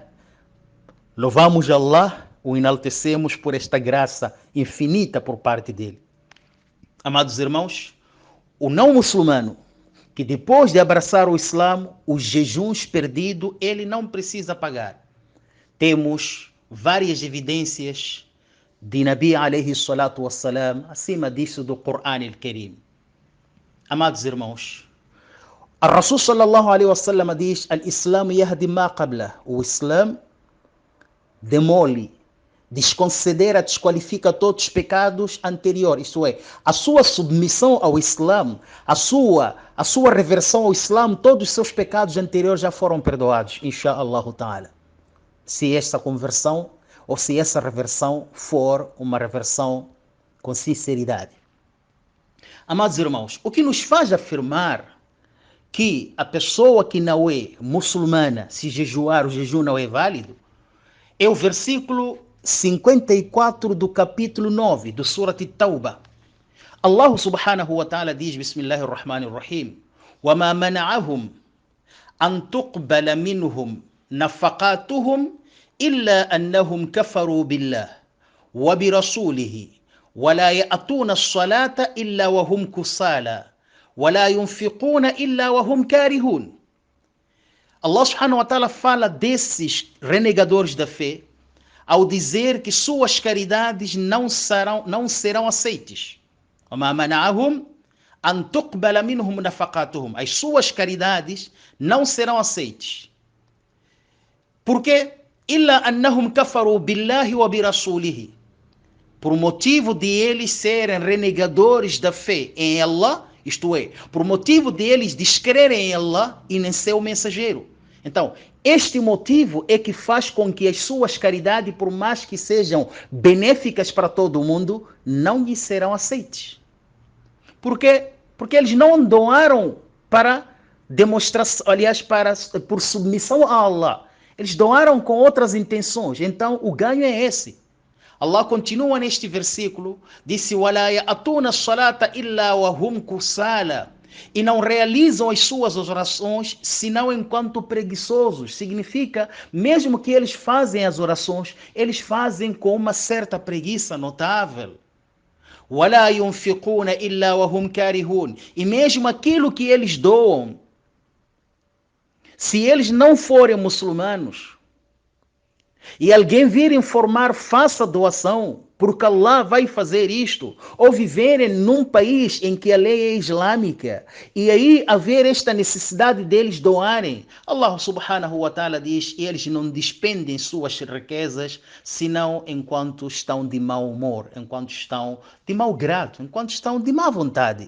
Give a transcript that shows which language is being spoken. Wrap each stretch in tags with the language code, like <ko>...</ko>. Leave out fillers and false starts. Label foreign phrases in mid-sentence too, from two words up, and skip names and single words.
<pt>Louvamos Allah, o enaltecemos por esta graça infinita por parte dele. Amados irmãos, o não muçulmano, que depois de abraçar o Islã, os jejuns perdidos, ele não precisa pagar. Temos várias evidências de</pt> <ar>نبي عليه الصلاة والسلام,</ar> <pt>acima disso do Corão al-Karim. Amados irmãos, a</pt> <ar>رسول صلى الله عليه وسلم</ar> <pt>diz:</pt> <ar>الإسلام يهدم ما قبل.</ar> <pt>O Islã demole, desconsidera, desqualifica todos os pecados anteriores. Isso é, a sua submissão ao Islã, a sua reversão ao Islã, todos os seus pecados anteriores já foram perdoados,</pt> <ar>إن شاء الله تعالى.</ar> <pt>Se essa conversão ou se essa reversão for uma reversão com sinceridade. Amados irmãos, o que nos faz afirmar que a pessoa que não é muçulmana, se jejuar, o jejum não é válido, é o versículo 54 do capítulo 9 do Surat At-Tawbah.</pt> <ar>الله سبحانه وتعالى diz, Bismillahirrahmanirrahim, وَمَا مَنَعَهُمْ أَن تُقْبَلَ مِنْهُمْ نفقاتهم إلا أنهم كفروا بالله وبرسوله ولا يأتون الصلاة إلا وهم كسالى ولا ينفقون إلا وهم كارهون. الله سبحانه وتعالى</ar> <pt>fala desses renegadores da fé ao dizer que suas caridades não serão aceites.</pt> <ar>وما منعهم أن تقبل منهم نفقاتهم.</ar> <pt>As suas caridades não serão aceites. Por quê?</pt> <ar>إلا أنهم كفروا بالله وبرسوله.</ar> <pt>Por motivo de eles serem renegadores da fé em Allah, isto é, por motivo de eles descrerem em Allah e em seu mensageiro. Então, este motivo é que faz com que as suas caridades, por mais que sejam benéficas para todo mundo, não lhes serão aceites. Por quê? Porque eles não doaram para demonstração, aliás, por submissão a Allah. Eles doaram com outras intenções. Então, o ganho é esse. Allah continua neste versículo, disse:</pt> <ar>وَلَا يَأْتُونَ الصَّلَاةَ إِلَّا وَهُمْ كُسَالَى.</ar> <pt>E não realizam as suas orações senão enquanto preguiçosos. Significa, mesmo que eles fazem as orações, eles fazem com uma certa preguiça notável.</pt> <ar>وَلَا يُنْفِقُونَ إِلَّا وَهُمْ كَارِهُونَ.</ar> <pt>E mesmo aquilo que eles doam, se eles não forem muçulmanos, e alguém vir informar, faça doação, porque Allah vai fazer isto, ou viverem num país em que a lei é islâmica, e aí haver esta necessidade deles doarem,</pt> <ar>الله سبحانه وتعالى</ar> <pt>diz, eles não despendem suas riquezas, senão enquanto estão de mau humor, enquanto estão de mau grado, enquanto estão de má vontade.</pt>